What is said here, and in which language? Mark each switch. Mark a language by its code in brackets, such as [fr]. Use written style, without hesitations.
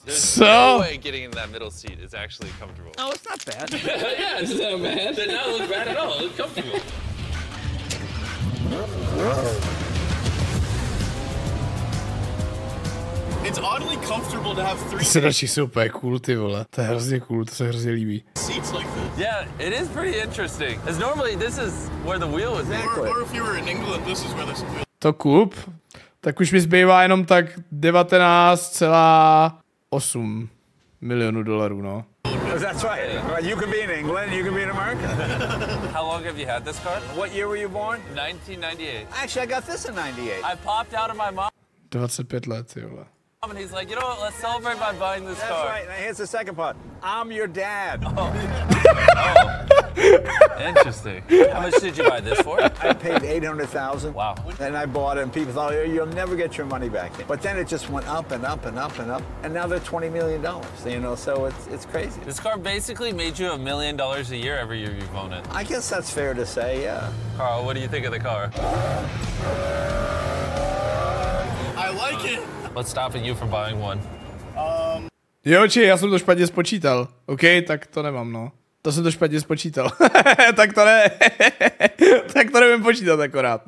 [en] There's no way getting in that middle seat is actually comfortable. Oh, it's not bad. Yeah, it's not bad. It does not look bad at all. It looks comfortable. It's oddly comfortable to have 3 [cs] Sedačky jsou úplně cool, ty vole. To je hrozně cool, to se hrozně líbí. [en] seats like this. Yeah, it is pretty interesting. Because normally this is where the wheel would be. Or if you were in England, this is where this wheel. [cs] To kup, tak už mi zbývá jenom tak 19,8 milionů dolarů, no. [en] That's right. You can be in England, you can be in America. How long have you had this car? What year were you born? 1998. Actually, I got this in 98. I popped out of my mom [cs] 25 let, ty vole. [en] and he's like, you know what, let's celebrate by buying this That's car. right. Now here's the second part. I'm your dad. Interesting. How much did you buy this for? I paid $800,000. Wow. And I bought it, and people thought, you'll never get your money back. But then it just went up and up and up and up, and now they're $20 million. You know, so it's crazy. This car basically made you $1 million a year every year you've owned it. I guess that's fair to say, yeah. Carl, what do you think of the car? I like it. What's stopping you from buying one? [cs] Jo, či já jsem to špatně spočítal. OK, tak to nemám, no. To jsem to špatně spočítal. Tak to ne. Tak to nevím počítat akorát.